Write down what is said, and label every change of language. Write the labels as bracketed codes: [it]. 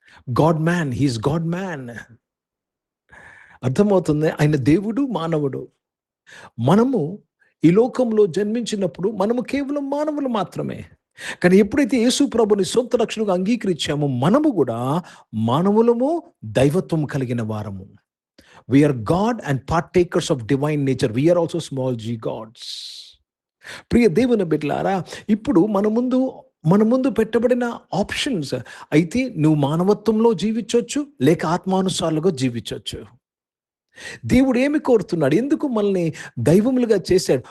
[en] God man, he's God man. [te] అర్థమవుతుంది? ఆయన దేవుడు, మానవుడు. మనము ఈ లోకంలో జన్మించినప్పుడు మనము కేవలం మానవులు మాత్రమే. కానీ ఎప్పుడైతే యేసు ప్రభుని సొంత రక్షణగా అంగీకరించామో మనము కూడా మానవులము, దైవత్వం కలిగిన వారము. [en] We are God and partakers of divine nature. We are also small g gods. [te] ప్రియ దేవుని బిడ్డలారా, ఇప్పుడు మన ముందు పెట్టబడిన ఆప్షన్స్. అయితే నువ్వు మానవత్వంలో జీవించవచ్చు, లేక ఆత్మానుసారులుగా జీవించవచ్చు. దేవుడు ఏమి కోరుతున్నాడు? ఎందుకు మనల్ని దైవములుగా చేశాడు?